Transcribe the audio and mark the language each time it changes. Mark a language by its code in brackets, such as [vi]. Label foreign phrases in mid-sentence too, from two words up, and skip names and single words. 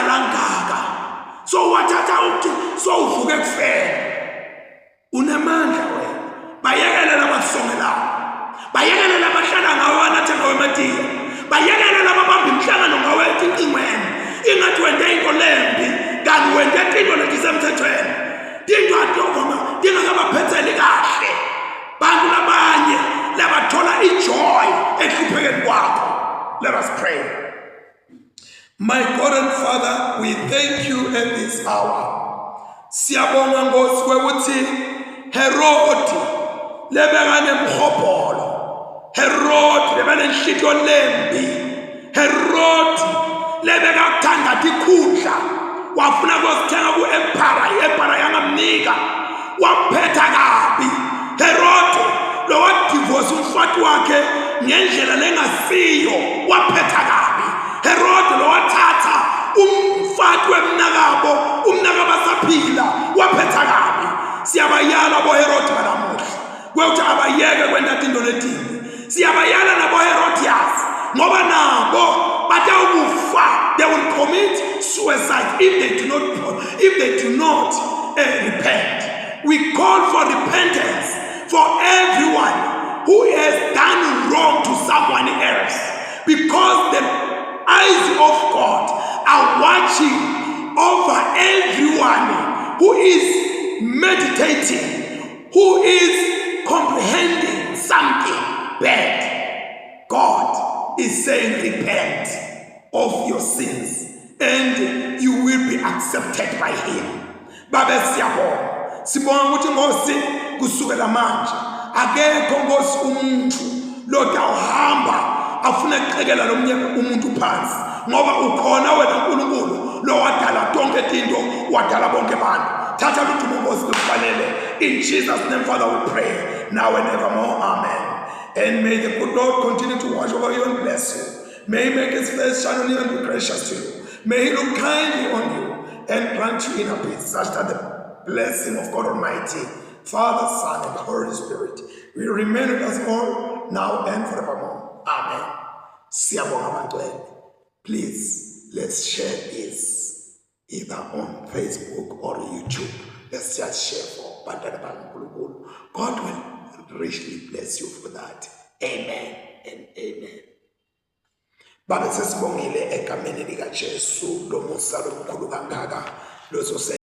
[ss] langaka so wathatha ukuthi so uvuke kufela unamandla wena bayekele labasongelayo bayekele labahlala ngawe anathenga wematiya bayekele lababamba imhlangano ngawe etinqingweni ingathi wende into lembi kanti wende into letisemthethweni tinto adokoma dingakabaphetheli kahle bantu labanye labathola ijoy ehluphekeni kwakho. [en] Let us pray. My God and Father, we thank you at this hour [ss] Siyabonga Nkosi ukuthi Herodi lebekane mkhopolo, Herodi lebane nhlito lembi, Herodi lebekakuthanda tikhundla, wafuna kusithenga ku-empire, i-empire yangamnika, waphetha kabi. Herodi lo wadivorce umfati wakhe ngendlela lengasiyo, waphetha kabi. Herodi lo wathatha umfati wemnakabo, umnakabo asaphila, waphetha kabi. Siyabayala boHerodi balamuhla ukuthi abayeke kwenta into letinye. Siyabayala naboHerodias ngoba nabo batawukufa, [en] they will commit suicide if they do not repent. We call for repentance for everyone who has done wrong to someone else, because the eyes of God are watching over everyone who is meditating, who is comprehending something bad. God is saying, repent of your sins and you will be accepted by him. [ss] Babe siyabonga, sibonga ukuthi Nkosi kusukela manje akekho Nkosi umuntu lodawuhamba afuna ukuqhekela lomunye umuntu phansi, ngoba ukhona wena uNkulunkulu lo wadala tonke tinto, wadala bonke abantu. Thatha ludumo Nkosi lufanele. [en] In Jesus' name, Father, we pray now and evermore. Amen. And may the good Lord continue to watch over you and bless you. May he make his face shine on you and be gracious to you. May he look kindly on you and grant you inner peace, such that the blessing of God Almighty, Father, Son, and the Holy Spirit will remain with us all now and forevermore. [ss] Amen. Siyabonga bantwana. [en] Please, let's share this either on Facebook or YouTube. Let's just share for [ss] bantwana bakaNkulunkulu. [en] God will richly bless you for that. Amen and amen. [ss] Babe sesibongile egameni likaJesu lo musa lomkhulu kangaka.